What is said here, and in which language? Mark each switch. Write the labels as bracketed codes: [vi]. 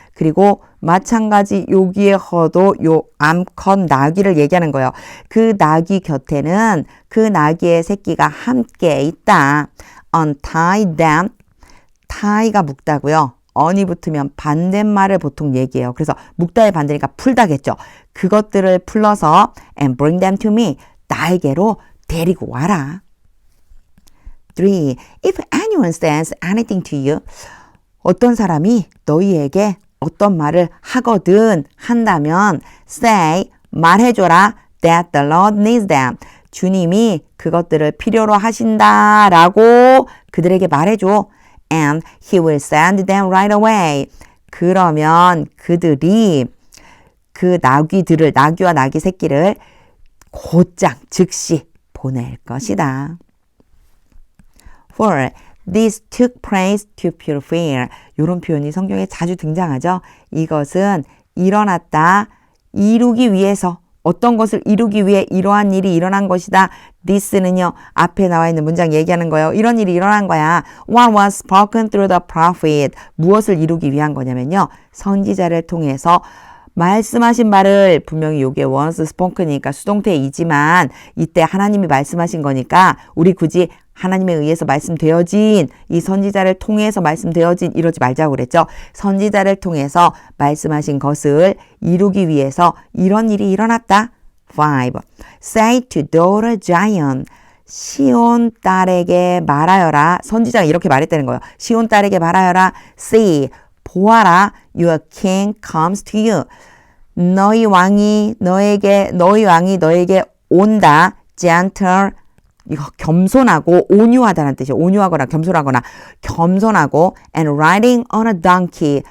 [ko] 그리고 마찬가지 여기에 허도 요 암컷 나귀를 얘기하는 거예요. 그 나귀 곁에는 그 나귀의 새끼가 함께 있다. [en] untie them. [ko] tie가 묶다고요. on이 붙으면 반대말을 보통 얘기해요. 그래서 묶다의 반대니까 풀다겠죠. 그것들을 풀러서 [en] and bring them to me. [ko] 나에게로 데리고 와라. 3. [en] If anyone says anything to you, [ko] 어떤 사람이 너희에게 어떤 말을 하거든 한다면 [en] say, [ko] 말해줘라 [en] that the Lord needs them. [ko] 주님이 그것들을 필요로 하신다라고 그들에게 말해줘. [en] And he will send them right away. [ko] 그러면 그들이 그 나귀와 나귀 새끼를 곧장 즉시 보낼 것이다. 4. [en] This took place to fulfill. [ko] 이런 표현이 성경에 자주 등장하죠. 이것은 일어났다. 이루기 위해서. 어떤 것을 이루기 위해 이러한 일이 일어난 것이다. this는요. 앞에 나와 있는 문장 얘기하는 거예요. 이런 일이 일어난 거야. [en] What was spoken through the prophet. [ko] 무엇을 이루기 위한 거냐면요. 선지자를 통해서 말씀하신 말을 분명히 요게 was spoken이니까 수동태이지만 이때 하나님이 말씀하신 거니까 우리 굳이 하나님에 의해서 말씀되어진 이 선지자를 통해서 말씀되어진 이러지 말자고 그랬죠. 선지자를 통해서 말씀하신 것을 이루기 위해서 이런 일이 일어났다. [en] 5. Say to daughter Zion. [ko] 시온 딸에게 말하여라. 선지자가 이렇게 말했다는 거예요. 시온 딸에게 말하여라. [en] See, [ko] 보아라. [en] Your king comes to you. [ko] 너희 왕이 너에게 온다. Gentle. 이거 겸손하고 온유하다는 뜻이에요. 온유하거나 겸손하고 [en] and riding on a donkey.